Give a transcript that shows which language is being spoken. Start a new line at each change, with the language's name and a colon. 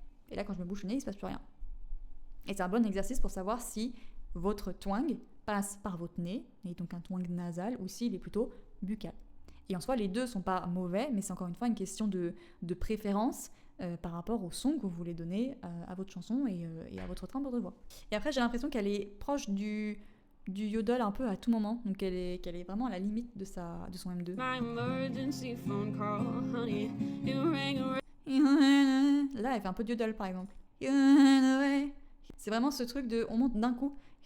French: Et là, quand je me bouche le nez, il ne se passe plus rien. Et c'est un bon exercice pour savoir si votre twang passe par votre nez, et donc un twang nasal, ou s'il est plutôt buccal. Et en soi, les deux sont pas mauvais, mais c'est encore une fois une question de préférence par rapport au son que vous voulez donner à votre chanson et à votre timbre de voix. Et après, j'ai l'impression qu'elle est proche du yodel un peu à tout moment, donc qu'elle est vraiment à la limite de son M2.
English: My emergency phone call, honey. It rang.
French: Là, elle fait un peu de yodel, par exemple. C'est vraiment ce truc de... On monte d'un coup.